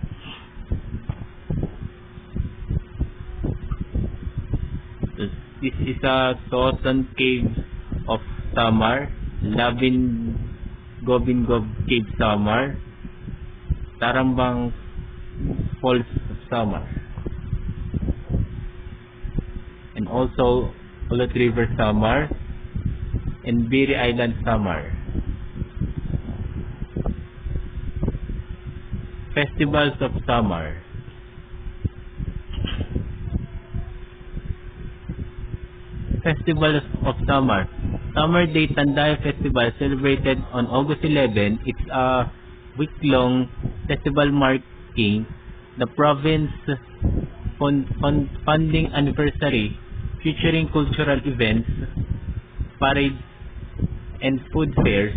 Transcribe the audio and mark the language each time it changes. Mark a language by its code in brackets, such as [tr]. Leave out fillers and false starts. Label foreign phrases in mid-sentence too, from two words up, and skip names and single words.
[en] This is a Thousand Caves of Samar, Gobingov Cave Samar, Tarambang Falls of Samar, and also Ulot River Samar and Biri Island Samar. Festivals of Samar. Festivals of Samar. Samar Day Tandaya Festival, celebrated on August 11. It's a week-long festival marking the province funding anniversary, featuring cultural events, parades, and food fairs.